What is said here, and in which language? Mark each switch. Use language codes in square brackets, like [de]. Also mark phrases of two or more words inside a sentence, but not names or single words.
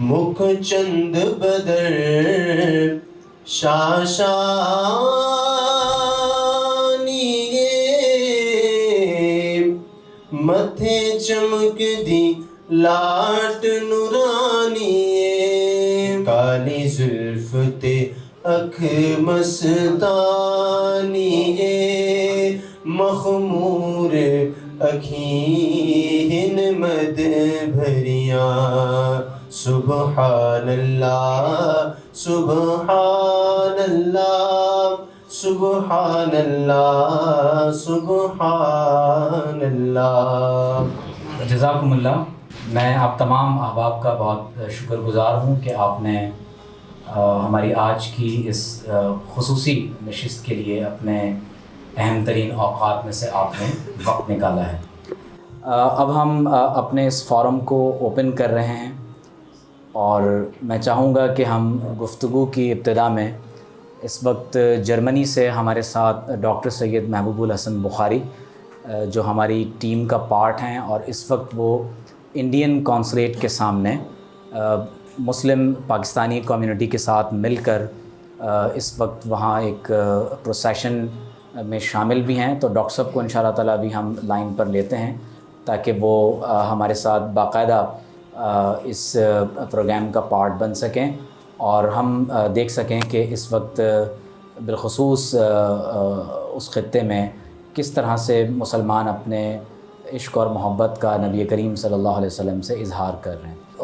[pa] مکھ چن بدر شعشانی متھے چمک دی لاٹ نورانی کالی زلف تے اکھ مستانی مخمور اکھیں مد بھریا [ar] سبحان الله سبحان الله سبحان الله سبحان الله. [ur] جزاکم اللہ. میں آپ تمام احباب کا بہت شکرگزار ہوں کہ آپ نے ہماری آج کی اس خصوصی نشست کے لیے اپنے اہم ترین اوقات میں سے آپ نے وقت نکالا ہے. اب ہم اپنے اس فورم کو اوپن کر رہے ہیں اور میں چاہوں گا کہ ہم گفتگو کی ابتدا میں اس وقت جرمنی سے ہمارے ساتھ ڈاکٹر سید محبوب الحسن بخاری جو ہماری ٹیم کا پارٹ ہیں اور اس وقت وہ [en] Indian consulate [ur] کے سامنے مسلم پاکستانی کمیونٹی کے ساتھ مل کر اس وقت وہاں ایک پروسیشن میں شامل بھی ہیں، تو ڈاکٹر صاحب کو انشاءاللہ تعالیٰ بھی ہم لائن پر لیتے ہیں تاکہ وہ ہمارے ساتھ باقاعدہ اس پروگرام کا پارٹ بن سکیں اور ہم دیکھ سکیں کہ اس وقت بالخصوص اس خطے میں کس طرح سے مسلمان اپنے عشق اور محبت کا نبی کریم صلی اللہ علیہ وسلم سے اظہار کر رہے ہیں۔